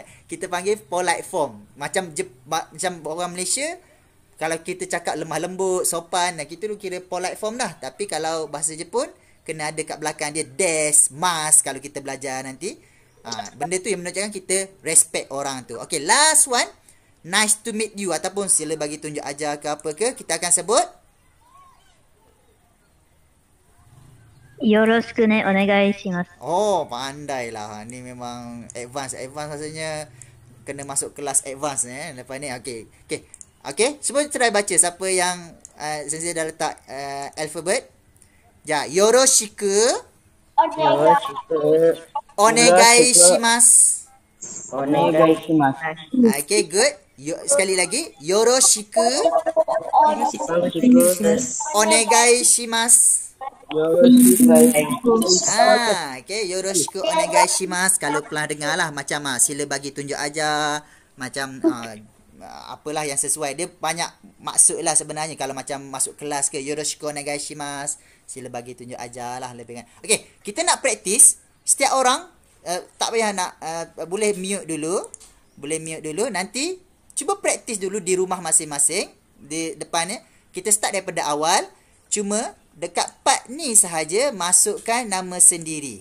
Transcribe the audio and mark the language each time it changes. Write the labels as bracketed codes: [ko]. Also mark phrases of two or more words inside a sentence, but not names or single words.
[ms] Kita panggil [en] polite form. [ms] Macam orang Malaysia, kalau kita cakap lemah lembut, sopan, kita tu kira [en] polite form [ms] dah. Tapi kalau bahasa Jepun, kena ada kat belakang dia des, mas kalau kita belajar nanti. Benda tu yang menunjukkan kita respect orang tu. [en] Okey, last one. Nice to meet you [ms] ataupun sila bagi tunjuk ajar ke apa ke, kita akan sebut [ja] Yoroshiku ne onegai shimasu. [ms] Pandai lah. Ni memang advance rasanya. Kena masuk kelas advance lepas ni. Okey, semua try baca. Siapa yang sensei dah letak alphabet. [ja] Yoroshiku onegai shimasu. [en] Okey, good. [ms] Sekali lagi. [ja] Yoroshiku onegai shimasu. Okay, yoroshiku onegai shimasu. [ms] Kalau pernah dengar lah macam sila bagi tunjuk ajar, macam apalah yang sesuai. Dia banyak maksud lah sebenarnya. Kalau macam masuk kelas ke, [ja] yoroshiku onegai shimasu, [ms] sila bagi tunjuk ajar lah lebih kan. Okay, kita nak praktis. Setiap orang tak payah nak boleh mute dulu. Nanti cuba praktis dulu di rumah masing-masing. Di depannya kita start daripada awal. Cuma dekat part ni sahaja masukkan nama sendiri.